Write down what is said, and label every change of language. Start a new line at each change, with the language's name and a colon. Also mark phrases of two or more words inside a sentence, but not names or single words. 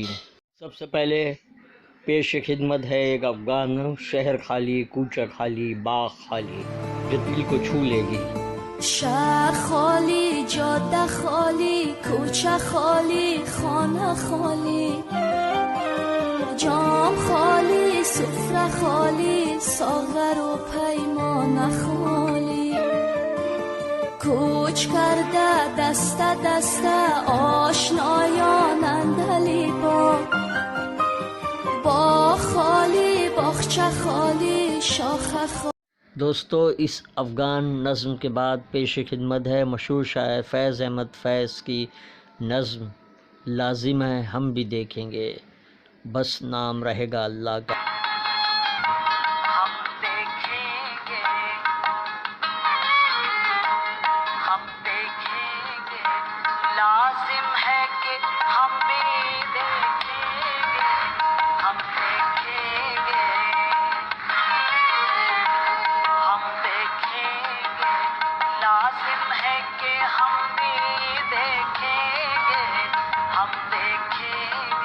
Hindi: सबसे पहले पेश खिदमत है एक अफ़गान।
Persian: شهر خالی، کوچه خالی، باغ خالی,
Hindi: जो दिल को छू लेगी।
Persian: شهر خالی، جاده خالی، کوچه خالی، خانه خالی, جام خالی، سفره خالی، ساغر و پیمان خالی. کوچ کرده دست دست آشنایان اندلی با خالی، باغچه خالی، شاخ خالی.
Hindi: दोस्तों, इस अफ़गान नज़्म के बाद पेश खिदमत है मशहूर शायर फैज़ अहमद फैज़ की नज़्म लाजिम है हम भी देखेंगे, बस नाम रहेगा अल्लाह का। हम देखेंगे, हम देखेंगे, लाजिम है कि हम भी देखेंगे, हम देखेंगे, हम देखेंगे, लाजिम है कि हम भी देखेंगे, हम देखेंगे।